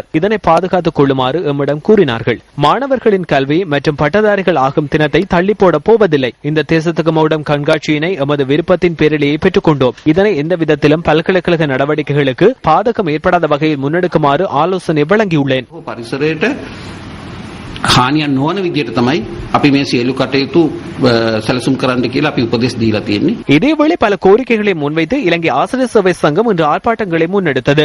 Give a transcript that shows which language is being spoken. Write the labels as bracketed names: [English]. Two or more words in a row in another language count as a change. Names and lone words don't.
[Tamil] இதனை பாதுகாத்துக் கொள்ளுமாறு எம்மிடம் கூறினார்கள். மாணவர்களின் கல்வி மற்றும் பட்டதாரிகள் ஆகும் தினத்தை தள்ளி போட போவதில்லை. இந்த தேசத்துக்கு மகுடம் கண்காட்சியினை எமது விருப்பத்தின் பேரிலேயே பெற்றுக் கொண்டோம். இதனை எந்த விதத்திலும் பல்கலைக்கழக நடவடிக்கைகளுக்கு பாதகம் ஏற்படாத வகையில் முன்னெடுக்குமாறு ஆலோசனை வழங்கியுள்ளேன். [Sinhala] හානියක් නොවන විදියට තමයි අපි මේ සියලු කටයුතු සැලසුම් කරන්න කියලා අපි උපදෙස් දීලා තියෙන්නේ. [Tamil] இதேவேளை பல கோரிக்கைகளை முன்வைத்து இலங்கை ஆசிரியர் சேவை சங்கம் இன்று ஆர்ப்பாட்டங்களை முன்னெடுத்தது.